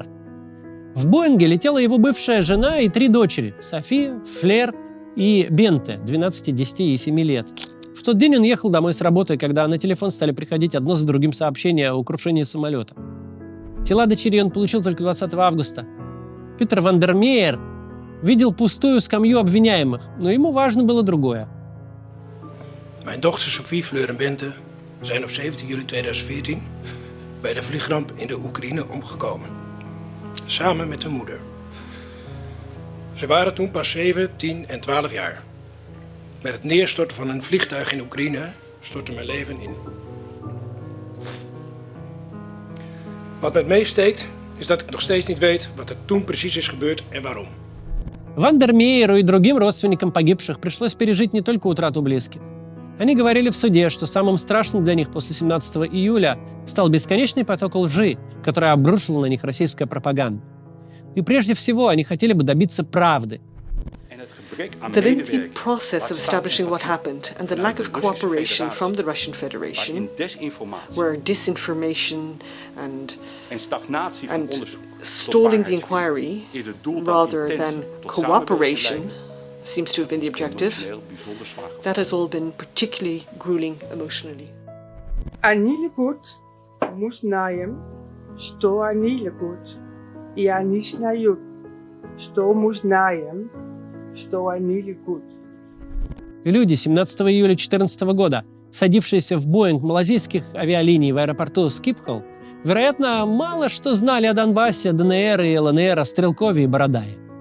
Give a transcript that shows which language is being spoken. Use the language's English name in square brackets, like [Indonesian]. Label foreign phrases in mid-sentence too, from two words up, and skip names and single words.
[Russian] В Боинге летела его бывшая жена и 3 дочери – София, Флер и Бенте, 12, 10 и 7 лет. В тот день он ехал домой с работы, когда на телефон стали приходить одно за другим сообщения о крушении самолета. Тела дочерей он получил только 20 августа. Петер ван дер Мейер видел пустую скамью обвиняемых, но ему важно было другое. [Dutch] Mijn dochter Sophie, Fleur en Bente zijn op 17 juli 2014 bij de vliegramp in de Oekraïne omgekomen. Samen met hun moeder. Ze waren toen pas 7, 10 en 12 jaar. Met het neerstorten van een vliegtuig in Oekraïne stortte mijn leven in. Wat me het meest steekt, is dat ik nog steeds niet weet wat er toen precies is gebeurd en waarom. [Russian] Ван дер Мейеру и другим родственникам погибших пришлось пережить не только утрату близких. Они говорили в суде, что самым страшным для них после 17 июля стал бесконечный поток лжи, который обрушила на них российская пропаганда. И прежде всего они хотели бы добиться правды. [English] The lengthy process of establishing what happened and the lack of cooperation from the Russian Federation, where disinformation and stalling the inquiry rather than cooperation seems to have been the objective, that has all been particularly grueling emotionally. [Russian] Они легут, мы знаем, что они легут, и они знают, что мы знаем, что они легут. Люди 17 июля 2014 года, садившиеся в Боинг малазийских авиалиний в аэропорту Скипхол, вероятно, мало что знали о Донбассе, ДНР и ЛНР, о Стрелкове и Бородае.